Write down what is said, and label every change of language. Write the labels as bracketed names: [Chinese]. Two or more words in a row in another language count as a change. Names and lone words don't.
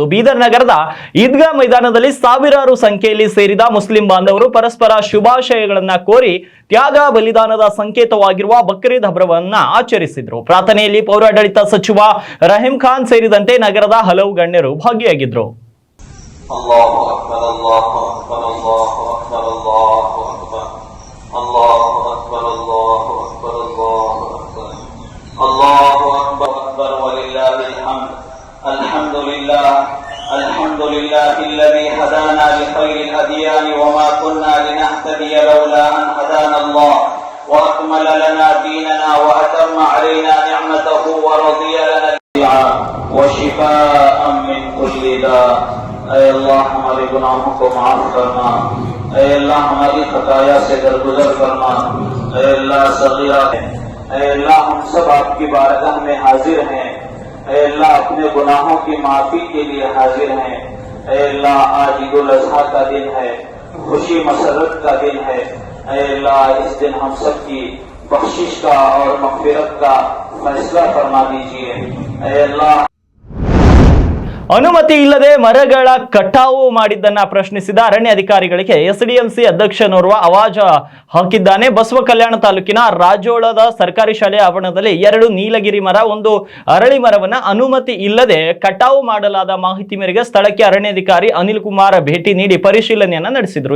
[Kannada] ಬೀದರ್ ನಗರದ ಈದ್ಗಾ ಮೈದಾನದಲ್ಲಿ ಸಾವಿರಾರು ಸಂಖ್ಯೆಯಲ್ಲಿ ಸೇರಿದ ಮುಸ್ಲಿಂ ಬಾಂಧವರು ಪರಸ್ಪರ ಶುಭಾಶಯಗಳನ್ನ ಕೋರಿ ತ್ಯಾಗ ಬಲಿದಾನದ ಸಂಕೇತವಾಗಿರುವ ಬಕ್ರೀದ್ ಹಬ್ಬವನ್ನ ಆಚರಿಸಿದ್ರು. ಪ್ರಾರ್ಥನೆಯಲ್ಲಿ ಪೌರಾಡಳಿತ ಸಚಿವ ರಹೀಂ ಖಾನ್ ಸೇರಿದಂತೆ ನಗರದ ಹಲವು ಗಣ್ಯರು ಭಾಗಿಯಾಗಿದ್ರು. [Arabic] الحمد لله الذي هدانا لخير الأديان وما كنا لنهتدي لولا أن هدانا الله وأكمل لنا ديننا وأتم علينا نعمته ورضي لنا الشفاء وشفاء من كل داء. [Urdu] اے اللہ ہمارے گناہوں کو معاف کرنا، اے اللہ ہماری خطایا سے درگزر کرنا، اے اللہ صغیرہ، اے اللہ ہم سب آپ کی بارگاہ میں حاضر ہیں، اے اللہ اپنے گناہوں کی معافی کے لیے حاضر ہیں. اے اللہ آج عید الاضحیٰ کا دن ہے، خوشی مسرت کا دن ہے. اے اللہ اس دن ہم سب کی بخشش کا اور مغفرت کا فیصلہ فرما دیجیے. اے اللہ [Kannada] ಅನುಮತಿ ಇಲ್ಲದೆ ಮರಗಳ ಕಟಾವು ಮಾಡಿದ್ದನ್ನ ಪ್ರಶ್ನಿಸಿದ ಅರಣ್ಯ ಅಧಿಕಾರಿಗಳಿಗೆ ಎಸ್ಡಿಎಂಸಿ ಅಧ್ಯಕ್ಷನೋರ್ವ ಅವಾಜ್ ಹಾಕಿದ್ದಾನೆ. ಬಸವ ಕಲ್ಯಾಣ ತಾಲೂಕಿನ ರಾಜೋಳದ ಸರ್ಕಾರಿ ಶಾಲೆಯ ಆವರಣದಲ್ಲಿ 2 ನೀಲಗಿರಿ ಮರ, 1 ಅರಳಿ ಮರವನ್ನ ಅನುಮತಿ ಇಲ್ಲದೆ ಕಟಾವು ಮಾಡಲಾದ ಮಾಹಿತಿ ಮೇರೆಗೆ ಸ್ಥಳಕ್ಕೆ ಅರಣ್ಯಾಧಿಕಾರಿ ಅನಿಲ್ ಕುಮಾರ್ ಭೇಟಿ ನೀಡಿ ಪರಿಶೀಲನೆಯನ್ನ ನಡೆಸಿದ್ರು.